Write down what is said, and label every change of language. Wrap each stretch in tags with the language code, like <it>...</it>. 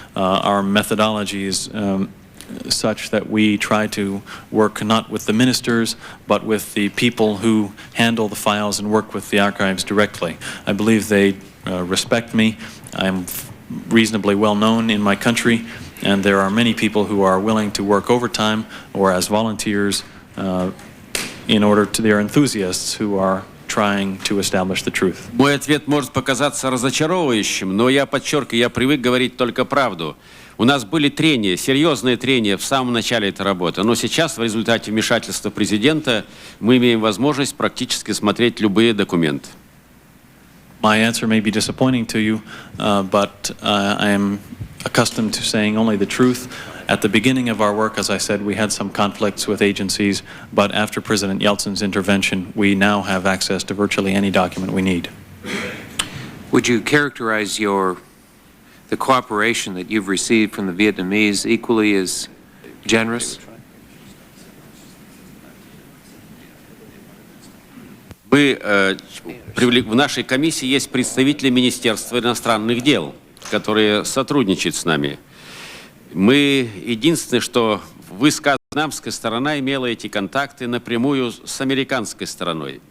<en>Our methodology is such that we try to work not with the ministers, but with the people who handle the files and work with the archives directly. I believe they respect me. I'm reasonably well known in my country, and there are many people who are willing to work overtime or as volunteers in order to their enthusiasts who are trying to establish the truth.</en> <ru>Мой ответ может показаться разочаровывающим, но я подчеркиваю, я привык говорить только правду. У нас были трения, серьезные трения в самом начале этой работы, но сейчас в результате вмешательства президента мы имеем возможность практически смотреть любые документы.</ru> <en>My answer may be disappointing to you, but I am accustomed to saying only the truth. At the beginning of our work, as I said, we had some conflicts with agencies, but after President Yeltsin's intervention, we now have access to virtually any document we need. Would you characterize the cooperation that you've received from the Vietnamese equally as generous?</en> <ru>В нашей комиссии есть представители Министерства иностранных дел, которые сотрудничают с нами. Мы единственное, что вьетнамская сторона имела эти контакты напрямую с американской стороной.</ru>